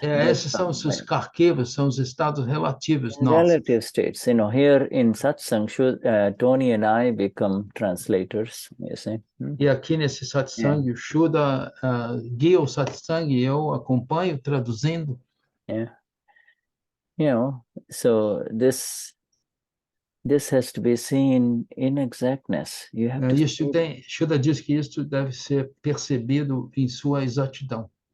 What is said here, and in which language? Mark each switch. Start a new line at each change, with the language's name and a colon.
Portuguese: Esses são os arquivos, são os estados relativos nossos.
English: Relative states. Here in satsang, Tony and I become translators. You see?
Portuguese: E aqui nesse satsang, o Shuddha guia o satsang e eu acompanho traduzindo.
English: Yeah. So this has to be seen in exactness. You have to
Portuguese: Isso tem, Shuddha diz que isso deve ser percebido em sua exatidão.